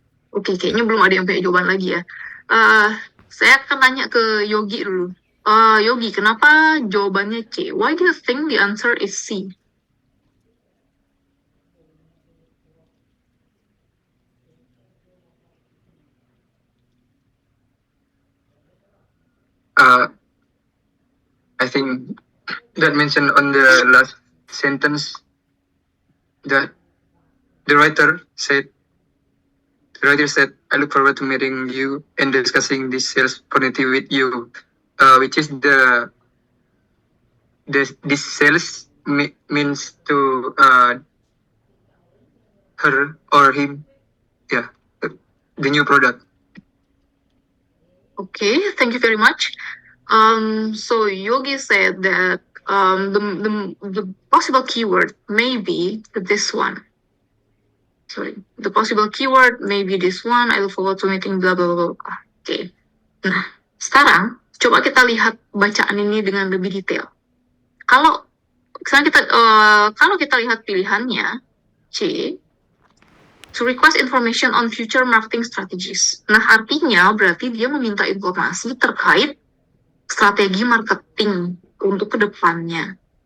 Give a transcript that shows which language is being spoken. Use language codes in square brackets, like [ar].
[id] Oke, kayaknya belum ada yang punya jawaban lagi ya. Saya akan tanya ke Yogi dulu. Yogi, kenapa jawabannya C? [en] Why do you think the answer is C? I think that mentioned on the last sentence that the writer said, I look forward to meeting you and discussing this sales opportunity with you, which is this sales means to her or him, the new product. Okay, thank you very much. So Yogi said that the possible keyword may be this one. Sorry, the possible keyword may be this one. I look forward to meeting blah blah blah. Oke. [id] Nah, sekarang coba kita lihat bacaan ini dengan lebih detail. Kalau kita lihat pilihannya [en] C, to request information on future marketing strategies. [id] Nah, artinya berarti dia meminta informasi terkait strategi marketing untuk kedepannya.